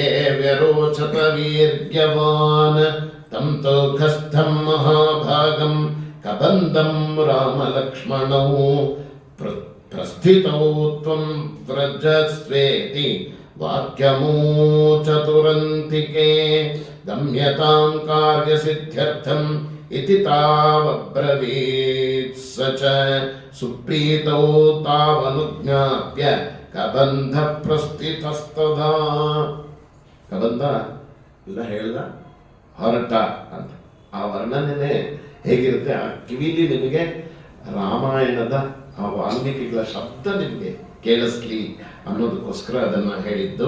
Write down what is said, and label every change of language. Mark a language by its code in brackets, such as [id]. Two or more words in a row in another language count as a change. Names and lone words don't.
[sa] ವ್ಯರೋಚತ ವೀರ್ಯವಾನ್ ತಂ ತೌಘಸ್ಥಂ ಮಹಾಭಾಗಂ ಕಬಂಧಂ ರಾಮಲಕ್ಷ್ಮಣೌ ಪ್ರಸ್ಥಿತೌ ತ್ವಂ ವ್ರಜಸ್ವೇತಿ ವಾಕ್ಯಮೂ ಚತುರಂತಿಕೆ ಗಮ್ಯತಾಂ ಕಾರ್ಯಸಿದ್ಧ್ಯರ್ಥಂ ಇತಿ ತಾವಬ್ರವೀತ್ ಸ ಚ ಸುಪ್ರೀತೌ ತಾವನುಜ್ಞಾಪ್ಯ ಕಬಂಧ ಪ್ರಸ್ಥಿತಸ್ತದಾ. [kn] ಕಬಂಧ ಇಲ್ಲ ಹೇಳ್ದ ಹೊರಟ ಅಂತ ಆ ವರ್ಣನೆ ಹೇಗಿರುತ್ತೆ, ಆ ಕಿವಿಲಿ ನಿಮಗೆ ರಾಮಾಯಣದ ಆ ವಾಲ್ಮೀಕಿಗಳ ಶಬ್ದ ನಿಮಗೆ ಕೇಳಿಸ್ಲಿ ಅನ್ನೋದಕ್ಕೋಸ್ಕರ ಅದನ್ನು ಹೇಳಿದ್ದು.